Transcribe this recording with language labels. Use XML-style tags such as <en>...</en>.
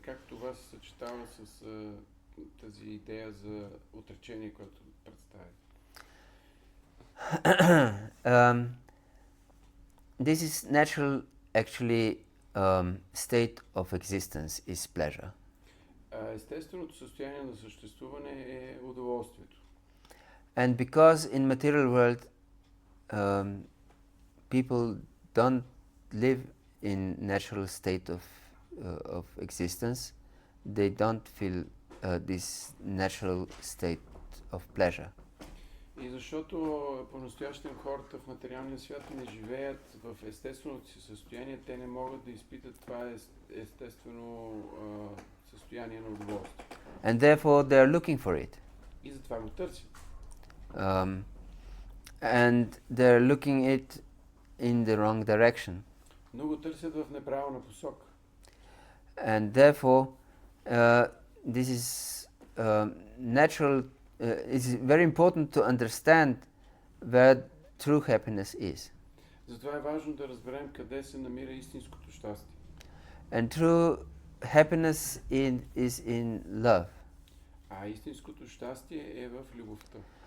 <bg>Как това се съчетава с тази идея за отречение, което представя?</bg> <en>This is natural, actually, state of existence is pleasure.</en> <bg>Естественото състояние на съществуване е удоволствието.</bg> <en>And because in material world people don't live in natural state of existence, they don't feel this natural state of pleasure.</en> <bg>И защото по-настоящем хората в материалния свят не живеят в естественото си състояние, те не могат да изпитат това естествено състояние на удоволствие.</bg> <en>And therefore they are looking for it.</en> <bg>И затова го търсят.</bg> <en>And they're looking it in the wrong direction.</en> <bg>Но го търсят в неправилна посока.</bg> <en>And therefore this is natural. It's very important to understand where true happiness is.</en> <bg>Затова е важно да разберем къде се намира истинското щастие.</bg> <en>And true happiness is in love.</en> <bg>А истинското щастие е в любовта.</bg>